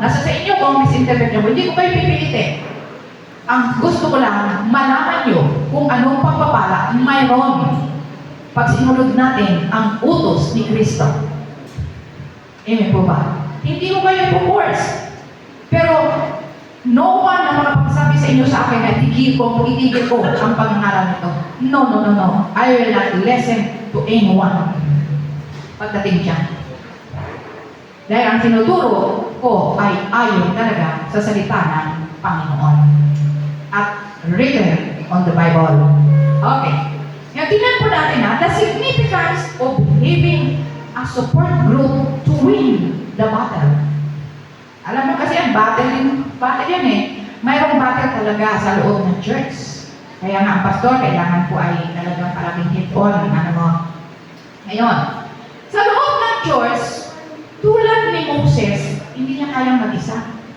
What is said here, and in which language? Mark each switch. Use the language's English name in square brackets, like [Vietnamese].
[Filipino] Nasa sa inyo kung misinterpret nyo. Hindi ko kayo pipilitin. Ang gusto ko lang, malaman nyo kung anong pagpapala mayroon pag sinulog natin ang utos ni Kristo. Amen po ba? Hindi ko kayo po-force. Pero, [English] no one [Filipino] na makapagsabi sa inyo sa akin na itigil ko ang pangangaral nito. [English] No. I will not listen to anyone [Filipino] pagdating dyan. Dahil ang tinuturo ko ay ayon talaga sa salita ng Panginoon. [English] At written on the Bible. Okay. [Filipino] Ngayon, tingnan po natin [English] the significance of having a support group to win the battle. [Filipino] Alam mo kasi ang battle yan mayroong battle talaga sa loob ng church. Kaya nga ang pastor, kailangan po ay talagang palaging hit-on. Ngayon, sa loob ng church, tulad ni Moses, hindi niya kayang mag-isa.